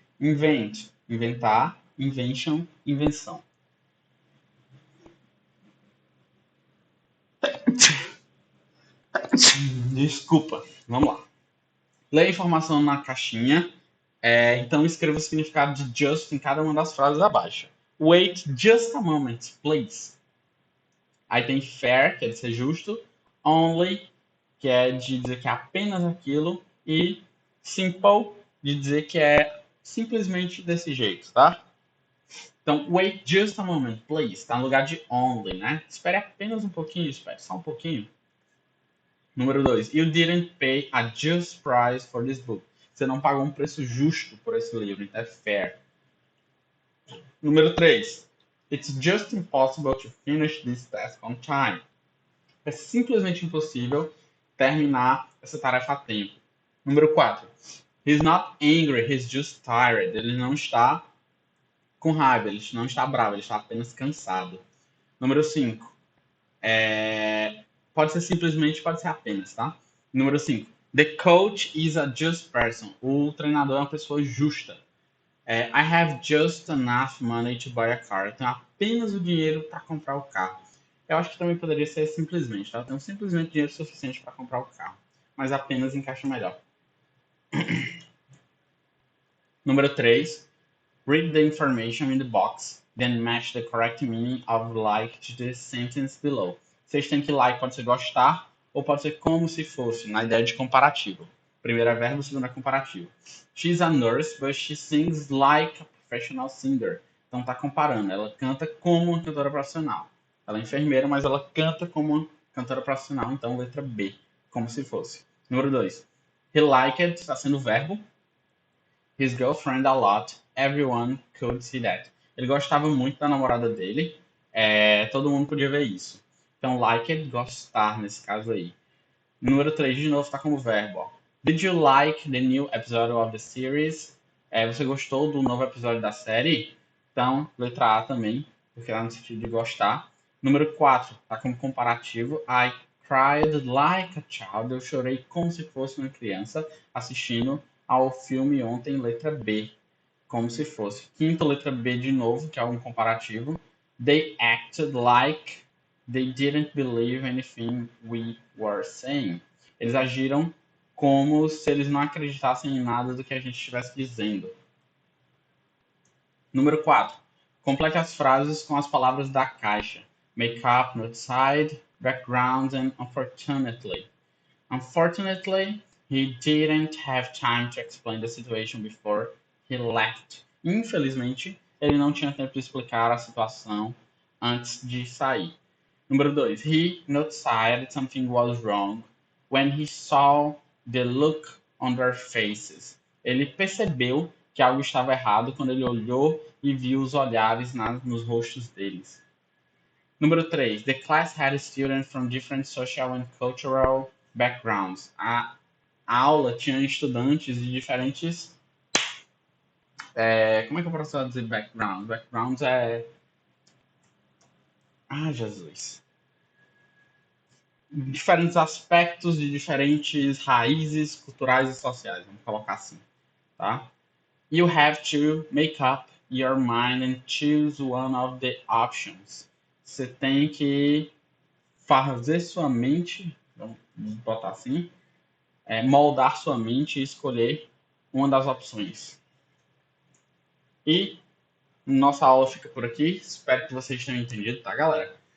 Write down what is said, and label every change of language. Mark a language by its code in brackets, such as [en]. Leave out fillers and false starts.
[pt] Invent, inventar, invention, invenção. Desculpa, vamos lá. Leia a informação na caixinha, então escreva o significado de just em cada uma das frases abaixo. [en] Wait just a moment, please. [pt] Aí tem fair, que é de ser justo, only, que é de dizer que é apenas aquilo, e simple, de dizer que é simplesmente desse jeito, tá? Então, [en] wait just a moment, please, [pt] tá no lugar de only, né? Espere apenas um pouquinho, espere só um pouquinho. Número 2. [en] You didn't pay a just price for this book. [pt] Você não pagou um preço justo por esse livro, então é fair. Número 3. [en] It's just impossible to finish this task on time. [pt] É simplesmente impossível terminar essa tarefa a tempo. Número 4. [en] He's not angry, he's just tired. [pt] Ele não está com raiva, ele não está bravo, ele está apenas cansado. Número 5. Pode ser simplesmente, pode ser apenas, tá? Número 5. [en] The coach is a just person. [pt] O treinador é uma pessoa justa. [en] I have just enough money to buy a car. [pt] Eu tenho apenas o dinheiro para comprar o carro. Eu acho que também poderia ser simplesmente, tá? Eu tenho simplesmente dinheiro suficiente para comprar o carro. Mas apenas encaixa melhor. Número 3. [en] Read the information in the box, then match the correct meaning of like to the sentence below. [pt] Vocês têm que like pode ser gostar ou pode ser como se fosse, na ideia de comparativo. Primeiro é verbo, segundo é comparativo. [en] She's a nurse, but she sings like a professional singer. [pt] Então tá comparando. Ela canta como uma cantora profissional. Ela é enfermeira, mas ela canta como uma cantora profissional. Então letra B, como se fosse. Número 2. [en] He liked [pt] está sendo verbo. [en] His girlfriend a lot. Everyone could see that. [pt] Ele gostava muito da namorada dele. Todo mundo podia ver isso. Então, like it, gostar, nesse caso aí. Número 3, de novo, está como verbo. Ó. [en] Did you like the new episode of the series? [pt] Você gostou do novo episódio da série? Então, letra A também, porque lá no sentido de gostar. Número 4, está como comparativo. [en] I cried like a child. [pt] Eu chorei como se fosse uma criança assistindo ao filme ontem, letra B. Como se fosse. Quinta, letra B de novo, que é um comparativo. [en] They acted like they didn't believe anything we were saying. [pt] Eles agiram como se eles não acreditassem em nada do que a gente estivesse dizendo. Número 4. Complete as frases com as palavras da caixa. [en] Make up, not side, background and unfortunately. Unfortunately, he didn't have time to explain the situation before he left. [pt] Infelizmente, ele não tinha tempo de explicar a situação antes de sair. Número 2. [en] He noticed something was wrong when he saw the look on their faces. [pt] Ele percebeu que algo estava errado quando ele olhou e viu os olhares nos rostos deles. Número 3. [en] The class had students from different social and cultural backgrounds. A [pt] aula tinha estudantes de diferentes... como é que eu posso dizer background? Backgrounds é... Ah, Jesus. Diferentes aspectos de diferentes raízes culturais e sociais, vamos colocar assim, tá? [en] You have to make up your mind and choose one of the options. [pt] Você tem que fazer sua mente, vamos botar assim, moldar sua mente e escolher uma das opções. E nossa aula fica por aqui. Espero que vocês tenham entendido, tá, galera?